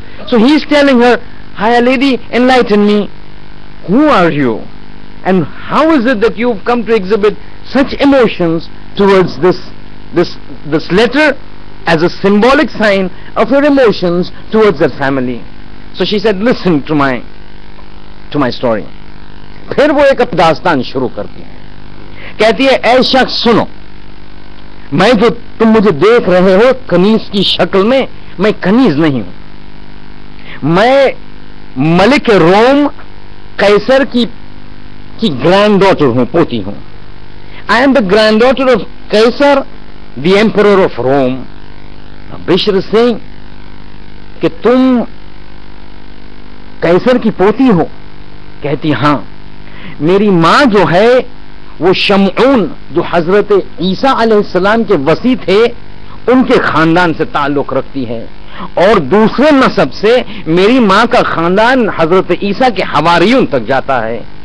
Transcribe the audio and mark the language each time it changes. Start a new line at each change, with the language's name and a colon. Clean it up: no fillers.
English: So he's telling her, hi lady, enlighten me. Who are you? And how is it that you've come to exhibit such emotions towards this letter as a symbolic sign of your emotions towards that family? So she said, listen to my story.
Urdu: پھر وہ ایک داستان شروع کرتی ہے. کہتی ہے, اے شخص سنو, میں جو تم مجھے دیکھ رہے ہو کنیز کی شکل میں کنیز نہیں ہوں. میں ملک روم قیصر کی گرینڈ ڈاٹر ہوں, پوتی ہوں.
English: I am the granddaughter of Caesar, the emperor of Rome. Now Bishr is saying
Urdu: کہ تم قیصر کی پوتی ہو. کہتی ہاں. میری ماں جو ہے وہ شمعون, جو حضرت عیسیٰ علیہ السلام کے وصی تھے, ان کے خاندان سے تعلق رکھتی ہے, اور دوسرے نسب سے میری ماں کا خاندان حضرت عیسیٰ کے حواریون تک جاتا ہے.